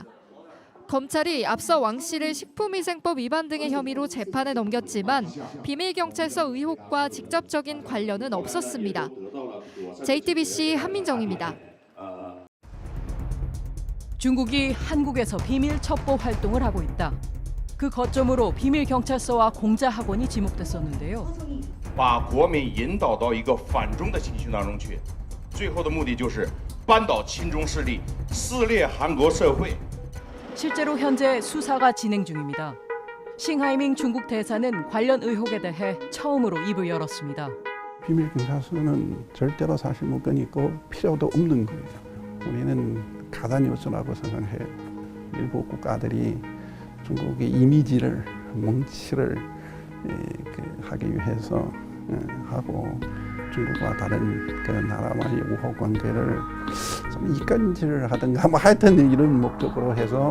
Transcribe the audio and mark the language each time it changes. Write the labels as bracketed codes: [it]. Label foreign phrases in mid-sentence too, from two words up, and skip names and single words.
[ko] 검찰이 앞서 왕 씨를 식품위생법 위반 등의 혐의로 재판에 넘겼지만 비밀경찰서 의혹과 직접적인 관련은 없었습니다. JTBC 한민정입니다. 중국이 한국에서 비밀 첩보 활동을 하고 있다. 그 거점으로 비밀 경찰서와 공자 학원이 지목됐었는데요. [zh] 把国民引导到一个反中的情绪当中去，最后的目的就是扳倒亲中势力，撕裂韩国社会。 [ko] 실제로 현재 수사가 진행 중입니다. 싱하이밍 중국 대사는 관련 의혹에 대해 처음으로 입을 열었습니다. 비밀 경찰서는 절대로 사실 무근이 있고 필요도 없는 거예요. 우리는 가짜 뉴스라고 생각해요. 일부 국가들이 중국의 이미지를 뭉치를 하기 위해서 하고 중국과 다른 그 나라와의 우호 관계를 좀 이간질을 하든가 뭐 하여튼 이런 목적으로 해서